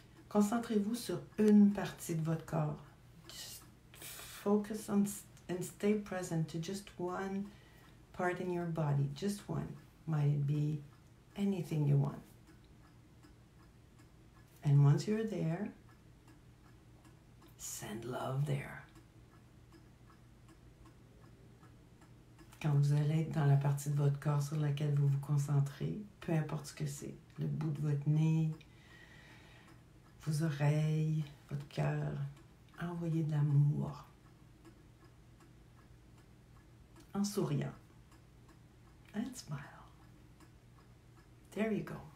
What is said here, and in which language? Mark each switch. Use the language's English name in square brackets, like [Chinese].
[French] Concentrez-vous sur une partie de votre corps. [English] Just focus on and stay present to just one part in your body. Just one. Might it be anything you want. And once you're there, send love there. [French] Quand vous allez être dans la partie de votre corps sur laquelle vous vous concentrez, peu importe ce que c'est, le bout de votre nez, vos oreilles, votre cœur, envoyez de l'amour en souriant. [English] And smile. There you go.